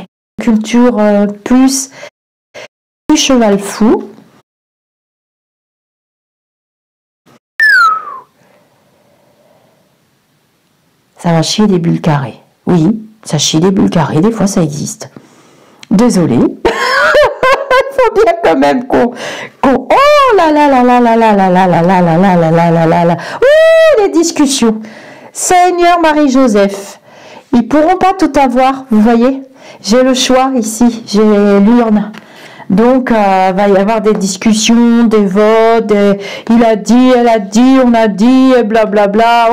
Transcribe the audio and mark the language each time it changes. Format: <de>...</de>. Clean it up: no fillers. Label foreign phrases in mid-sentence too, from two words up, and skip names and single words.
<fr>Culture plus cheval fou. Ça va chier des bulles carrées. Oui, ça chie des bulles carrées, des fois ça existe. Désolée. Il faut bien quand même qu'on... Oh là là là là là là là là là là là là là là là là là. Ouh, les discussions. Seigneur Marie-Joseph, ils pourront pas tout avoir, vous voyez. J'ai le choix ici, j'ai l'urne. Donc, va y avoir des discussions, des votes, il a dit, elle a dit, on a dit, blablabla.</fr>